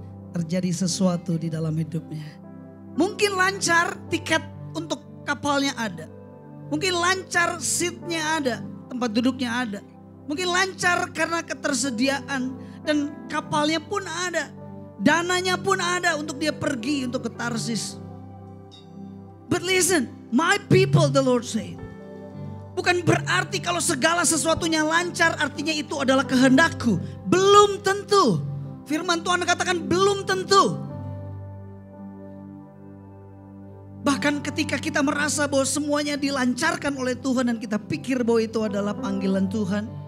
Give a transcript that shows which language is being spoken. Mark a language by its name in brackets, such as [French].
[Indonesian] Terjadi sesuatu di dalam hidupnya. Mungkin lancar tiket untuk kapalnya ada. Mungkin lancar seatnya ada, tempat duduknya ada. Mungkin lancar karena ketersediaan dan kapalnya pun ada. Dananya pun ada untuk dia pergi untuk ke Tarsis. [English] But listen, my people, the Lord said. [Indonesian] Bukan berarti kalau segala sesuatunya lancar artinya itu adalah kehendakku. Belum tentu. Firman Tuhan katakan belum tentu. Bahkan ketika kita merasa bahwa semuanya dilancarkan oleh Tuhan dan kita pikir bahwa itu adalah panggilan Tuhan.